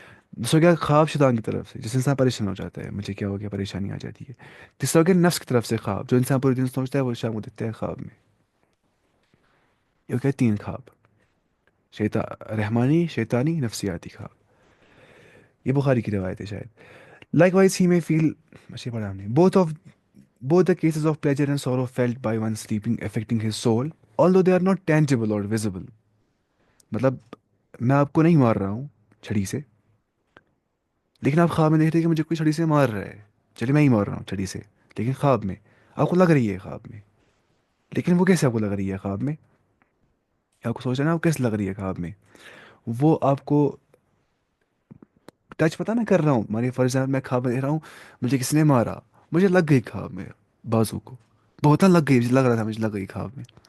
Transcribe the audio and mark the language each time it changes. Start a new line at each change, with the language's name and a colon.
Urdu: دوسرا کیا خواب شیطان کی طرف سے، جس سے انسان پریشان ہو جاتا ہے، مجھے کیا ہو گیا، پریشانی آ جاتی ہے. تیسرا ہو گیا نفس کی طرف سے خواب، جو انسان پورے دن سوچتا ہے وہ شام کو دیکھتا ہے خواب میں. یہ ہو گیا تین خواب، رحمانی، شیطانی، نفسیاتی خواب. یہ بخاری کی روایت ہے شاید. لائک وائز ہی میں فیل، اچھا پڑھا ہم نے،
English: both the cases of pleasure and sorrow felt by one sleeping affecting his soul, although they are not tangible or visible.
Urdu: مطلب میں آپ کو نہیں مار رہا ہوں چھڑی سے، لیکن آپ خواب میں دیکھ رہے ہیں کہ مجھے کوئی چھڑی سے مار رہا ہے. چلیے میں ہی مار رہا ہوں چھڑی سے، لیکن خواب میں آپ کو لگ رہی ہے خواب میں. لیکن وہ کیسے آپ کو لگ رہی ہے خواب میں؟ آپ کو سوچ رہے ہیں نا وہ کیسے لگ رہی ہے خواب میں؟ وہ آپ کو ٹچ پتہ میں کر رہا ہوں، مانے فار ایگزامپل میں خواب میں دیکھ رہا ہوں مجھے کسی نے مارا، مجھے لگ گئی خواب میں بازو کو، بہت نہ لگ گئی، مجھے لگ رہا تھا مجھے لگ گئی خواب میں.